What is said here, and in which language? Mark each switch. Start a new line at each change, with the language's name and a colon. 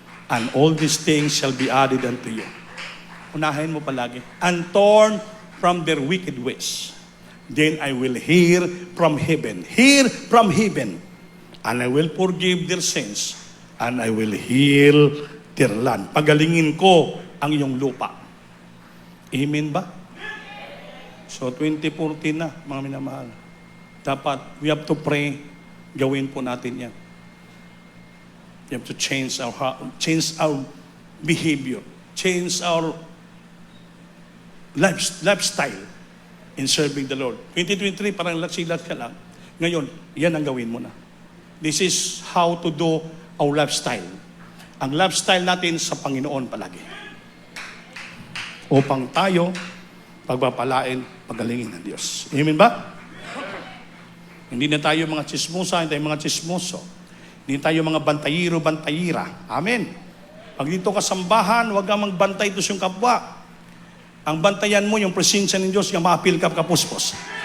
English: And all these things shall be added unto you.
Filipino: Unahin mo palagi.
English: And turn from their wicked ways. Then I will hear from heaven. Hear from heaven. And I will forgive their sins. And I will heal their land.
Filipino: Pagalingin ko ang iyong lupa. Amen ba? So 2014 na, mga minamahal. Dapat,
English: we have to pray.
Filipino: Gawin po natin yan.
English: We have to change our behavior, change our lifestyle in serving the Lord.
Filipino: 2023, parang silat ka lang. Ngayon, yan ang gawin mo na.
English: This is how to do our lifestyle.
Filipino: Ang lifestyle natin sa Panginoon palagi. Upang tayo, pagpapalain, pagalingin ng Diyos. Amen ba? Hindi na tayo mga chismosa, hindi tayo mga chismoso. Hindi tayo mga bantayiro-bantayira. Amen. Pag dito ka sambahan, huwag kang magbantay ito yung kapwa. Ang bantayan mo, yung presensya ng Diyos, yung maapil ka kapuspos.